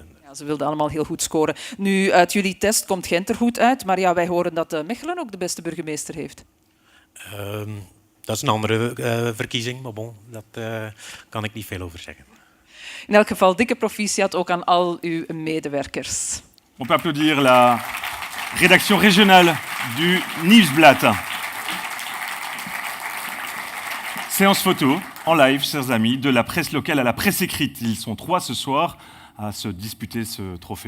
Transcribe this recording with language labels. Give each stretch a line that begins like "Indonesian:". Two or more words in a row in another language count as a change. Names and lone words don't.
Dutch: Ja, ze wilden allemaal heel goed scoren. Nu, uit jullie test komt Gent er goed uit, maar ja, wij horen dat Mechelen ook de beste burgemeester heeft. Dat is een andere verkiezing, maar bon, daar kan ik niet veel over zeggen. In elk geval, dikke proficiat ook aan al uw medewerkers.
French: On peut applaudir la rédaction régionale du Nieuwsblad. Séance photo en live, chers amis, de la presse locale à la presse écrite. Ils sont 3 ce soir à se disputer ce trophée.